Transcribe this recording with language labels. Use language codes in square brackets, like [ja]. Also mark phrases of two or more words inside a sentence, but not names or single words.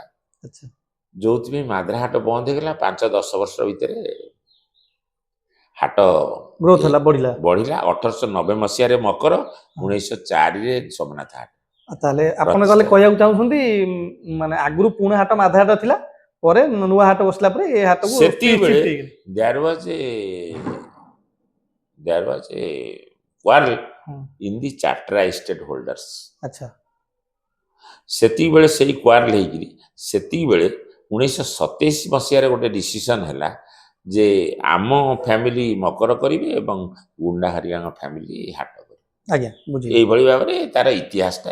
[or] ଯୋଉଥିପାଇଁ ମାଦ୍ରା ହାଟ ବନ୍ଦ ହେଇଗଲା। 5-10 ବର୍ଷ ଭିତରେ ହାଟ ଗ୍ରୋଥ ହେଲା, ବଢିଲା। 1890 ମସିହାରେ ମକର, 1904ରେ ସୋମନାଥ ହାଟ। ତାହେଲେ ଆପଣ ତାହେଲେ କହିବାକୁ ଚାହୁଁଛନ୍ତି, ମାନେ ଆଗରୁ ପୁରୁଣା ହାଟ ମାଦ୍ରା ହାଟ ଥିଲା, ପରେ ନୂଆ ହାଟ ବସିଲା ପରେ ଏ ହାଟକୁ [en] there was a quarrel in the Chatra estate holders. [or] ଆଚ୍ଛା, ସେତିକି ବେଳେ ସେଇ କ୍ୱାରଲ ହେଇକିରି, ସେତିକି ବେଳେ 1927 ମସିହାରେ ଗୋଟେ ଡିସିସନ ହେଲା ଯେ ଆମ ଫ୍ୟାମିଲି ମକର କରିବେ ଏବଂ ଗୁଣ୍ଡା ହରିଆଙ୍କ ଫ୍ୟାମିଲି ହାଟ କରିବେ। ଆଜ୍ଞା, ବୁଝିଲି। ଏଇଭଳି ଭାବରେ ତାର ଇତିହାସଟା।